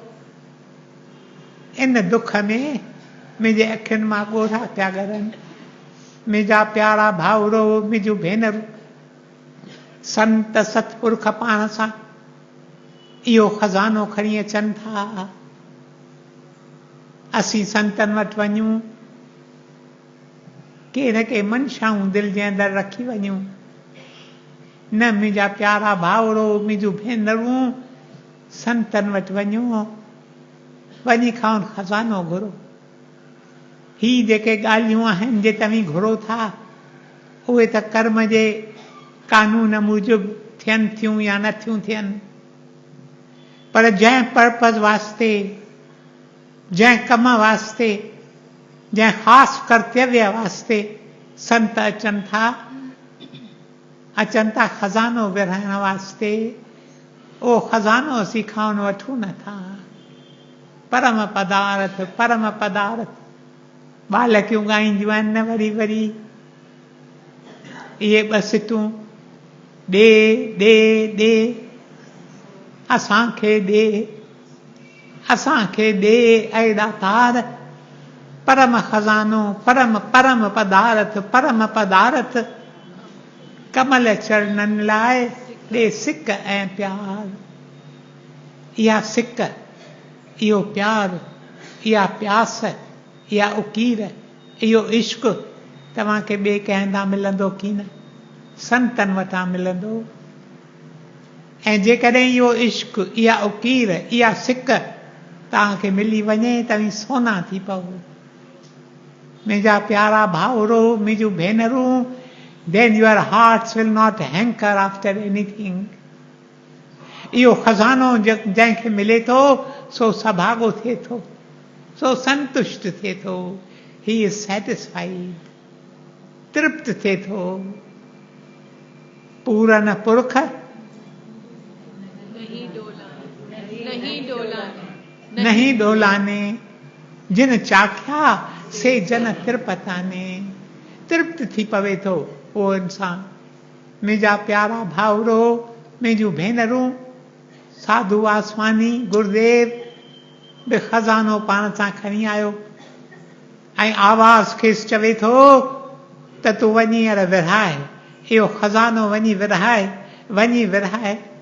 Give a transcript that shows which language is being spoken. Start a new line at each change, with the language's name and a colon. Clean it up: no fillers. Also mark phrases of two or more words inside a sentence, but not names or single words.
Sindhi: इन दुख में मुंहिंजे अखियुनि मां ॻोढ़ा पिया करनि। मुंहिंजा प्यारा भाउरो, मुंहिंजूं भेनरूं, संत सतपुरुष पाण सां इहो खज़ानो खणी अचनि था। असीं संतनि वटि वञूं, के न के मनशाऊं दिलि जे अंदरि रखी वञूं। न मुंहिंजा प्यारा भाउरो, मुंहिंजूं भेनरूं, संतनि वटि वञो, वञी खां खज़ानो घुरो। ही जेके ॻाल्हियूं आहिनि जे तव्हीं घुरो था, उहे त कर्म जे कानून मूजिबि थियनि थियूं या नथियूं थियनि, पर जंहिं पर्पज़ वास्ते, जंहिं कम वास्ते, जंहिं ख़ासि कर्तव्य वास्ते संत अचनि था खज़ानो विरहाइण वास्ते, उहो खज़ानो असीं खां वठूं नथा। परम पदार्थ, परम पदार्थ बालकियूं ॻाईंदियूं आहिनि न वरी वरी, इहे ॿ सिटूं, ॾे ॾे ॾे असांखे ॾे, असांखे ॾे ऐं दातार, परम खज़ानो, परम परम पदार्थ, परम पदार्थ, कमल चरणनि लाइ ॾे सिक ऐं प्यार। इहा सिक, इहो प्यार, इहा प्यास, इहा उकीर, इहो इश्क तव्हांखे ॿिए कंहिं हंधा मिलंदो की न? संतनि वटां मिलंदो। ऐं जेकॾहिं इहो इश्क, इहा उकीर, इहा सिक तव्हांखे मिली वञे तव्हीं सोना थी पओ। मुंहिंजा प्यारा भाउरो, मुंहिंजूं भेनरूं,
English: then your hearts will not hanker after anything.
Sindhi: इहो खज़ानो जंहिंखे मिले थो सो सभागो थिए थो, सो संतुष्ट थिए थो।
English: he is satisfied,
Sindhi: तृप्त थिए थो।
Punjabi: ਪੂਰਨ ਪੁਰਖ ਨਹੀਂ ਡੋਲਾਨੇ, ਜਿਨ ਚਾਖਿਆ ਸੇ ਜਨ ਤਿਰਪਤਾਨੇ।
Sindhi: तृप्त थी पवे थो उहो इंसान। मुंहिंजा प्यारा भाउरो, मुंहिंजूं भेनरूं, साधू वासवानी गुरुदेव बि खज़ानो पाण सां खणी आयो ऐं आवाज़ खेसि चवे थो त तूं वञी अर विरहाए, इहो खज़ानो वञी विरहाए, वञी विरहाए।